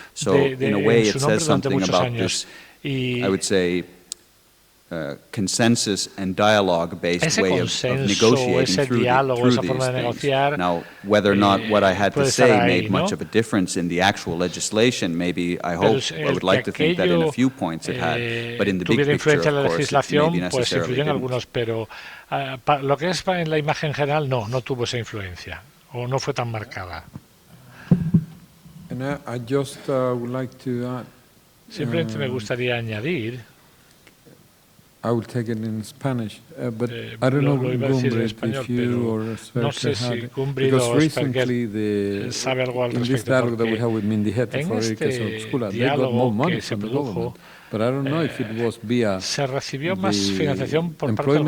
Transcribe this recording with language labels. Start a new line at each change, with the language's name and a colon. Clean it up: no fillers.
English: So in a way it says something about this, I would say, consensus and dialogue-based way of negotiating through these things. Now, whether or not what I had to say made much of a difference in the actual legislation, maybe I would like to think that in a few points it had, but in the big picture, of course, it maybe necessarily didn't.
Spanish: Pero lo que es en la imagen general, no tuvo esa influencia, o no fue tan marcada.
English: And I just would like to add,
Spanish: simplemente me gustaría añadir,
English: I will take it in Spanish, but I don't know, lGun-Britt, if you or Sverker had, because recently in this dialogue that we have with Myndigheter for Yrkes och Skola, they got more money from the government, but I don't know if it was via
Spanish: se recibió más financiación por parte del